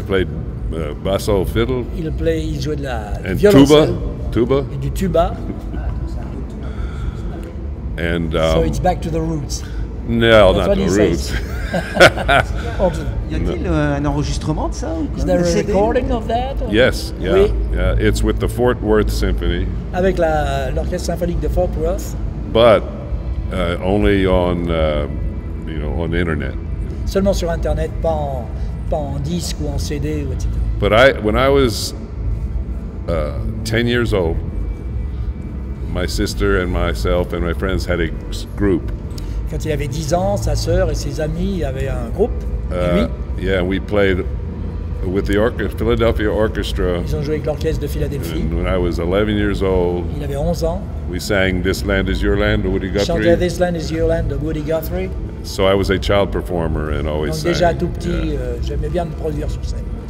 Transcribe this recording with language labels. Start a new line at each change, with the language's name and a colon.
English: I played basso fiddle.
French: Il jouait de la violoncelle. Tuba. Et du tuba.
English: And so it's back to the roots. No, not the roots.
French: Y a-t-il un enregistrement de ça?
English: Is there a recording of that? Or? Yes, yeah,
French: oui.
English: Yeah. It's with the Fort Worth Symphony.
French: Avec l'orchestre symphonique de Fort Worth.
English: But only on, on the internet.
French: Seulement sur Internet, pas en disque ou en CD, etc.
English: But when I was 10 years old, my sister and myself and my friends had a group.
French: Quand il avait 10 ans, sa sœur et ses amis avaient un groupe.
English: Yeah, we played with the Philadelphia Orchestra.
French: Ils ont joué avec l'orchestre de Philadelphie.
English: And when I was 11 years old,
French: il avait 11 ans.
English: We sang "This Land Is Your Land" de Woody Guthrie.
French: Chantait "This Land Is Your Land" de Woody Guthrie.
English: So I was a child performer and always
French: Donc Déjà tout petit, j'aimais bien me produire sur scène.